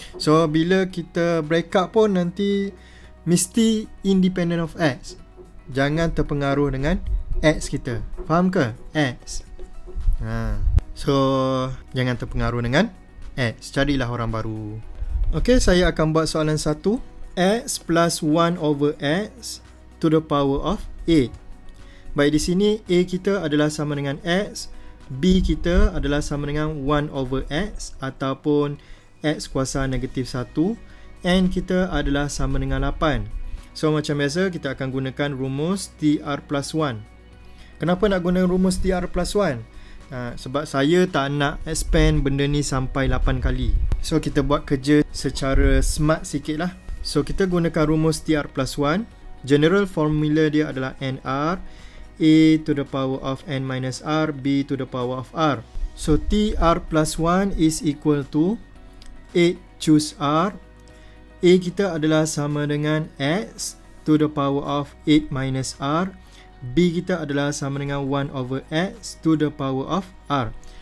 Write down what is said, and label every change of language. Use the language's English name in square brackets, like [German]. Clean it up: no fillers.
[Malay] So, bila kita break up pun nanti mesti independent of x. Jangan terpengaruh dengan x kita. Faham ke? X. So, jangan terpengaruh dengan x. Carilah orang baru. Okey, saya akan buat soalan 1. [English] X plus 1 over x to the power of 8. [Malay] Baik, di sini a kita adalah sama dengan x, b kita adalah sama dengan 1 over x ataupun x kuasa negatif 1, n kita adalah sama dengan 8. So macam biasa kita akan gunakan rumus TR plus 1. Kenapa nak guna rumus TR plus 1? Sebab saya tak nak expand benda ni sampai 8 kali. So kita buat kerja secara smart sikit lah. So kita gunakan rumus TR plus 1. [English] General formula [Malay] dia adalah [English] NR, A to the power of N minus R, B to the power of R. So TR plus 1 is equal to 8 choose R. A [Malay] kita adalah sama dengan [English] X to the power of 8 minus R. B [Malay] kita adalah sama dengan [English] 1 over x to the power of r.